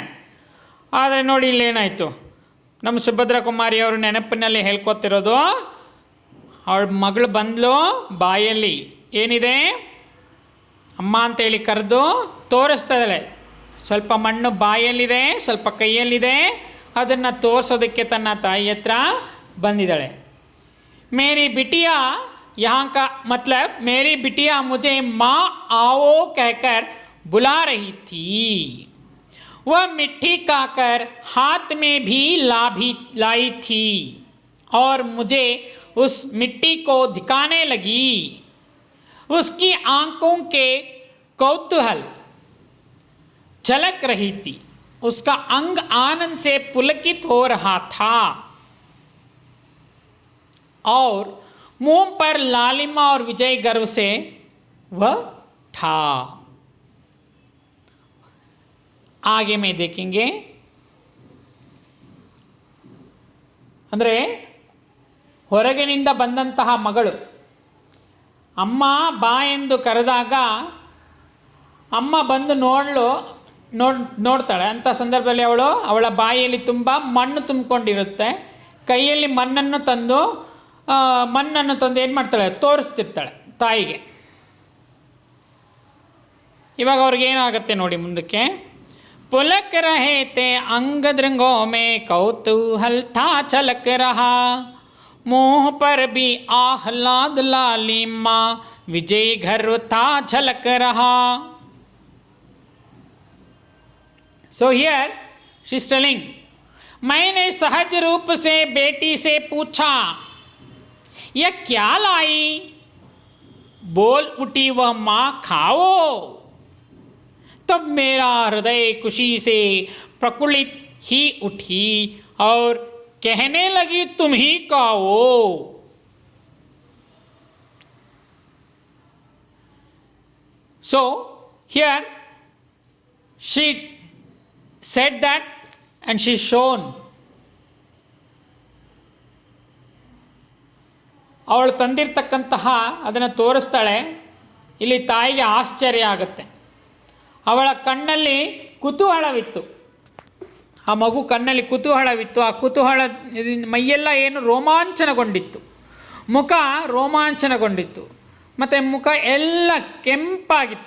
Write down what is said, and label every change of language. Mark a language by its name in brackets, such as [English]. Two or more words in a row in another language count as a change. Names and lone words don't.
[Kannada] ಆದರೆ ನೋಡಿ ಇಲ್ಲೇನಾಯಿತು, ನಮ್ಮ ಸುಭದ್ರಾ ಕುಮಾರಿ ಅವರು ನೆನಪಿನಲ್ಲಿ ಹೇಳ್ಕೊತಿರೋದು, ಅವಳ ಮಗಳು ಬಂದ್ಲು, ಬಾಯಲ್ಲಿ ಏನಿದೆ ಅಮ್ಮ ಅಂತೇಳಿ ಕರೆದು ತೋರಿಸ್ತಾ ಇದ್ದಾಳೆ, ಸ್ವಲ್ಪ ಮಣ್ಣು ಬಾಯಲ್ಲಿದೆ ಸ್ವಲ್ಪ ಕೈಯಲ್ಲಿದೆ, ಅದನ್ನು ತೋರಿಸೋದಕ್ಕೆ ತನ್ನ ತಾಯಿ ಹತ್ರ ಬಂದಿದ್ದಾಳೆ. [Hindi] मेरी बिटिया यहाँ का मतलब मेरी बिटिया मुझे माँ आओ कहकर बुला रही थी, वह मिट्टी खाकर हाथ में भी लाई थी और मुझे उस मिट्टी को दिखाने लगी. उसकी आंखों के कौतूहल झलक रही थी, उसका अंग आनंद से पुलकित हो रहा था और मुंह पर लालिमा और विजय गर्व से वह था. आगे में देखेंगे. [Kannada] ಅಂದರೆ ಹೊರಗಿನಿಂದ ಬಂದಂತಹ ಮಗಳು ಅಮ್ಮ ಬಾ ಎಂದು ಕರೆದಾಗ ಅಮ್ಮ ಬಂದು ನೋಡ್ತಾಳೆ. ಅಂಥ ಸಂದರ್ಭದಲ್ಲಿ ಅವಳ ಬಾಯಿಯಲ್ಲಿ ತುಂಬ ಮಣ್ಣು ತುಂಬಿಕೊಂಡಿರುತ್ತೆ, ಕೈಯಲ್ಲಿ ಮಣ್ಣನ್ನು ತಂದು ಏನು ಮಾಡ್ತಾಳೆ, ತೋರಿಸ್ತಿರ್ತಾಳೆ ತಾಯಿಗೆ. ಇವಾಗ ಅವ್ರಿಗೆ ಏನಾಗುತ್ತೆ ನೋಡಿ ಮುಂದಕ್ಕೆ, [Hindi] पुलक रहे थे अंग दृंगों में कौतूहल था छलक रहा, मुंह पर भी आह्लाद लालिमा विजय गर्व था झलक रहा. [English] So here she is telling, [Hindi] मैंने सहज रूप से बेटी से पूछा यह क्या लाई, बोल उठी वह माँ खाओ. तब मेरा हृदय खुशी से प्रफुल्लित ही उठी और कहने लगी तुम ही खाओ. [English] So here she said that and she shown. [Kannada] ಅವಳು ತಂದಿರತಕ್ಕಂತಹ ಅದನ್ನು ತೋರಿಸ್ತಾಳೆ. ಇಲ್ಲಿ ತಾಯಿಗೆ ಆಶ್ಚರ್ಯ ಆಗುತ್ತೆ. ಅವಳ ಕಣ್ಣಲ್ಲಿ ಕುತೂಹಲವಿತ್ತು. ಆ ಮಗು ಕಣ್ಣಲ್ಲಿ ಕುತೂಹಲವಿತ್ತು. ಆ ಕುತೂಹಲ ಮೈಯೆಲ್ಲ ಏನು ರೋಮಾಂಚನಗೊಂಡಿತ್ತು, ಮುಖ ರೋಮಾಂಚನಗೊಂಡಿತ್ತು, ಮತ್ತು ಮುಖ ಎಲ್ಲ ಕೆಂಪಾಗಿತ್ತು.